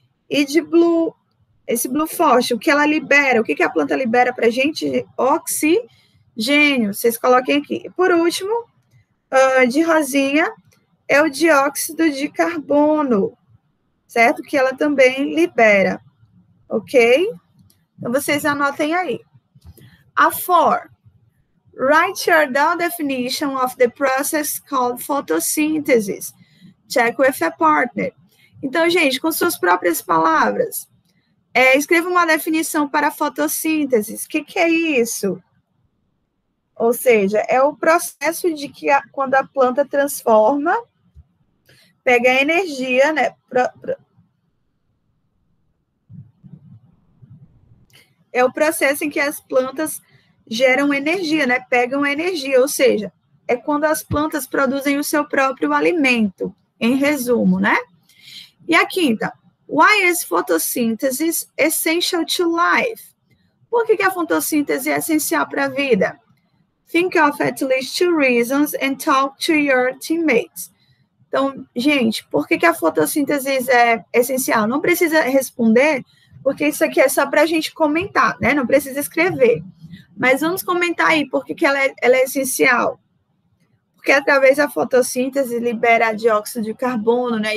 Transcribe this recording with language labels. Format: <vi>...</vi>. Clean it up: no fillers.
<pt>E de blue, esse blue forte, o que ela libera, o que a planta libera para a gente? Oxigênio, vocês coloquem aqui. Por último, de rosinha, é o dióxido de carbono, certo? Que ela também libera, ok? Então, vocês anotem aí. A 4.</pt> <en>Write your down definition of the process called photosynthesis. Check with a partner.</en> <pt>Então, gente, com suas próprias palavras, escreva uma definição para a fotossíntese. O que é isso? Ou seja, é o processo de que quando a planta transforma, pega a energia, né? É o processo em que as plantas geram energia, né? Pegam energia, ou seja, é quando as plantas produzem o seu próprio alimento, em resumo, né? E a 5ª,</pt> <en>why is photosynthesis essential to life?</en> <pt>Por que a fotossíntese é essencial para a vida?</pt> <en>Think of at least 2 reasons and talk to your teammates.</en> <pt>Então, gente, por que a fotossíntese é essencial? Não precisa responder, porque isso aqui é só para a gente comentar, né? Não precisa escrever. Mas vamos comentar aí por que ela é essencial. Porque através da fotossíntese libera dióxido de carbono, né?</pt>